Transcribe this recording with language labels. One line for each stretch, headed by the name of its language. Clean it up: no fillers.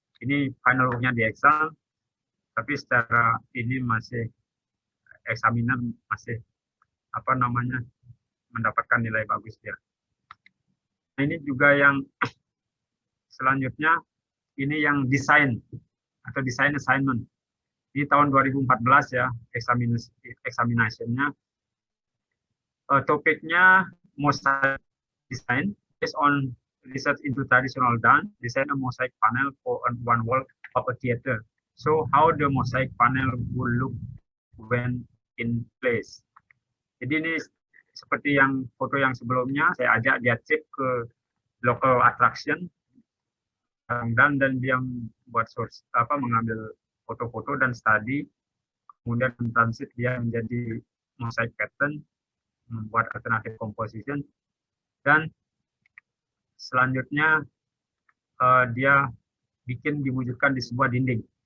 Indonesian: Ini final work-nya di exam, tapi secara ini masih examiner masih mendapatkan nilai bagus dia. Nah, ini juga yang selanjutnya, ini yang desain atau design assignment. Di tahun 2014 ya, examination-nya.
English: Topiknya mosaic design based on research into traditional dance, design a mosaic panel for one wall of a theater. So how the mosaic panel will look when in place.
Indonesian: Jadi ini seperti yang foto yang sebelumnya, saya ajak dia cek ke local attraction dan dia buat source mengambil foto-foto dan study, kemudian transit dia menjadi mosaic pattern, membuat alternative composition, dan selanjutnya dia diwujudkan di sebuah dinding.